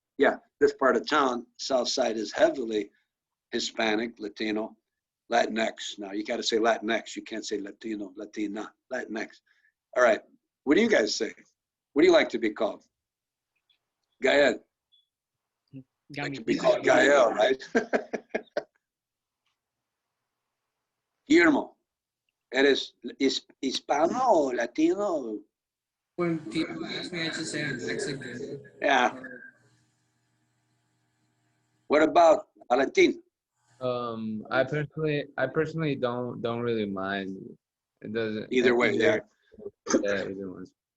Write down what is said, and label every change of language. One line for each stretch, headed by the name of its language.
English: Yeah, this part of town, South Side, is heavily Hispanic, Latino, Latinx. Now you got to say Latinx. You can't say Latino, Latina, Latinx. All right. What do you guys say? What do you like to be called? Gael. Like to be called Gael, right?
Spanish: Guillermo, ¿eres hispano o latino?
English: When people ask me, I just say I'm Mexican. Yeah. What about Valentin? I personally don't really mind. It doesn't. Either way, yeah. Yeah, either one.